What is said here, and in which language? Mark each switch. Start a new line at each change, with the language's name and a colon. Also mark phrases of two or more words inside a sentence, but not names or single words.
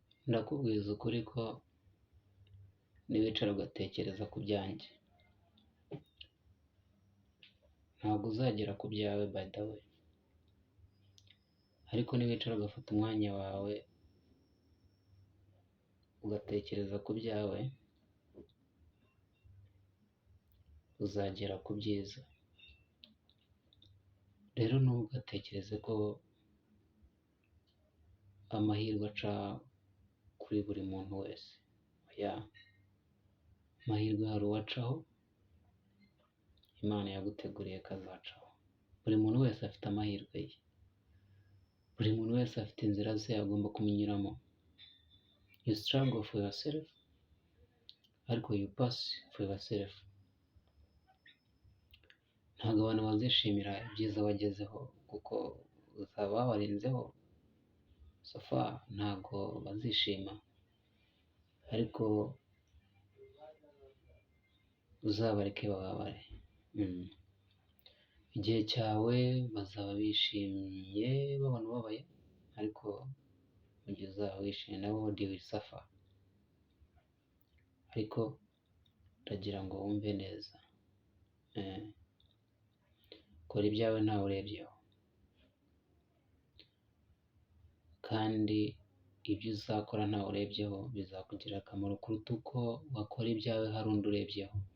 Kinyarwanda: ndakubwiza ukuri ko niwicara ugatekereza ku byanjye ntabwo uzagera ku byawe
English: by the way,
Kinyarwanda: ariko niwicara ugafata umwanya wawe ugatekereza ku byawe uzagera ku byiza. Rero ntugatekereze ko amahirwe aca kuri buri muntu wese. Oya, amahirwe hari uwacaho, Imana yaguteguriye kazacaho. Buri muntu wese afite amahirwe ye, buri muntu wese afite inzira ze agomba kumenyeramo.
English: You struggle for yourself, ariko you pass for yourself.
Kinyarwanda: Ntabwo abantu bazishimira ibyiza wagezeho kuko uzaba warenzeho
English: so far,
Kinyarwanda: ntabwo bazishima, ariko uzabareke bababare. Igihe cyawe bazaba bishimye babona ubabaye, ariko mu gihe uzaba wishimye nabo
English: they will suffer.
Kinyarwanda: Ariko ndagira ngo wumve neza, kora ibyawe ntawe urebyeho, kandi ibyo uzakora ntawe urebyeho bizakugirira akamaro kuruta uko wakora ibyawe hari undi urebyeho.